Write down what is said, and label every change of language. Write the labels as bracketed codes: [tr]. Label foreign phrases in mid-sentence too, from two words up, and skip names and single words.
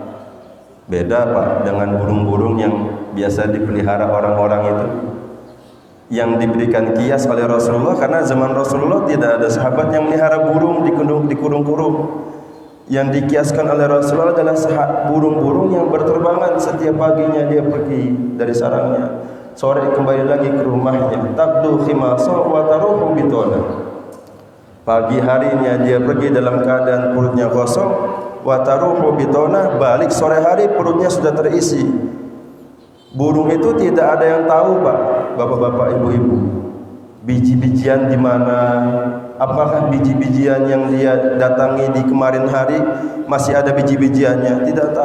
[id] Beda Pak dengan burung-burung yang biasa dipelihara orang-orang itu, yang diberikan kias oleh Rasulullah, karena zaman Rasulullah tidak ada sahabat yang melihara burung dikurung-kurung. Yang dikiaskan oleh Rasulullah adalah burung-burung yang berterbangan, setiap paginya dia pergi dari sarangnya, sore kembali lagi ke rumahnya. [ar] تغدو خماصا وتروح بطانا. [id] Pagi harinya dia pergi dalam keadaan perutnya kosong, [ar] وتروح بطانا, [id] balik sore hari perutnya sudah terisi. Burung itu tidak ada yang tahu Pak, bapak-bapak, ibu-ibu, biji-bijian di mana. Apakah biji-bijian yang dia datangi di kemarin hari masih ada biji-bijiannya? Tidak tahu.